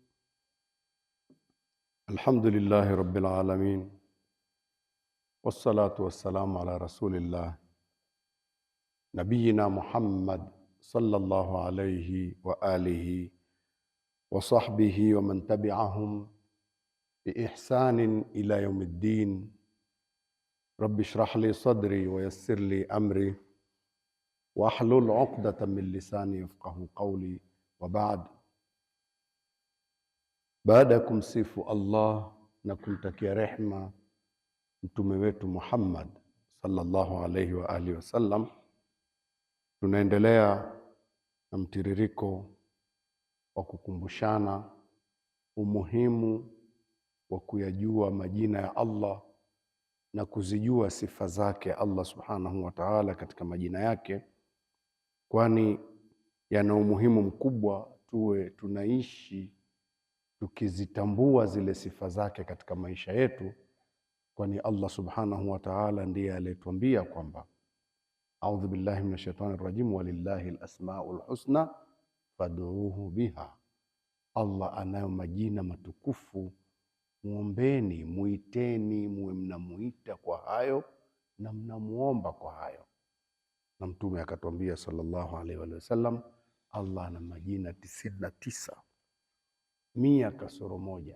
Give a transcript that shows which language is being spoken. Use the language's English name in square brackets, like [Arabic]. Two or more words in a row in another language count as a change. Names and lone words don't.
[Arabic] الحمد لله رب العالمين، والصلاة والسلام على رسول الله نبينا محمد صلى الله عليه وآله وصحبه ومن تبعهم بإحسان إلى يوم الدين. رب اشرح لي صدري ويسر لي أمري واحلل عقدة من لساني يفقه قولي. وبعد، [Swahili] baada ya kumsifu Allah na kumtakia rehma mtume wetu Muhammad [Arabic] صلى الله عليه وآله وسلم, [Swahili] tunaendelea na mtiririko wa kukumbushana umuhimu wa kuyajua majina ya Allah na kuzijua sifa zake Allah [Arabic] سبحانه وتعالى [Swahili] katika majina yake, kwani yana umuhimu mkubwa tuwe tunaishi tukizitambua zile sifa zake katika maisha yetu, kwani Allah [Arabic] سبحانه وتعالى [Swahili] ndiye aliyetuambia kwamba [Arabic] أعوذ بالله من الشيطان الرجيم, ولله الأسماء الحسنى فادعوه بها. [Swahili] Allah anayo majina matukufu, muombeni, muiteni, muwe mnamuita kwa hayo na mnamuomba kwa hayo. Na mtume akatuambia [Arabic] صلى الله عليه وسلم, [Swahili] Allah ana majina 99, 100 kasoro moja.